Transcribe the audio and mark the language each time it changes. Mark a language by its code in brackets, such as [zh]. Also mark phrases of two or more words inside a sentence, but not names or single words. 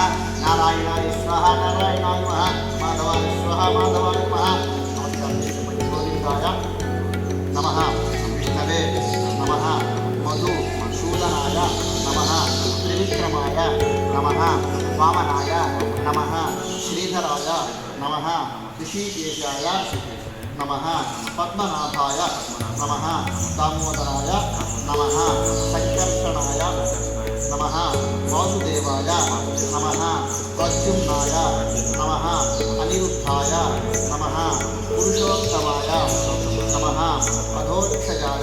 [sa] నారాయణాయ స్వాహా నారాయణాయ నమః. మాధవాయ స్వాహా మాధవాయ నమః. గోవిందాయ నమః. విష్ణవే నమః. మధు మధుసూదనాయ నమః. త్రివిక్రమాయ నమః. వామనాయ నమః. శ్రీధరాయ నమః. ऋषिकेशाय नमः पद्मनाभाय नमः दामोदराय नमः संकर्षणाय नमः वासुदेवाय नमः प्रद्युम्नाय नमः अनिरुद्धाय नमः पुरुषोत्तमाय नमः अधोक्षजाय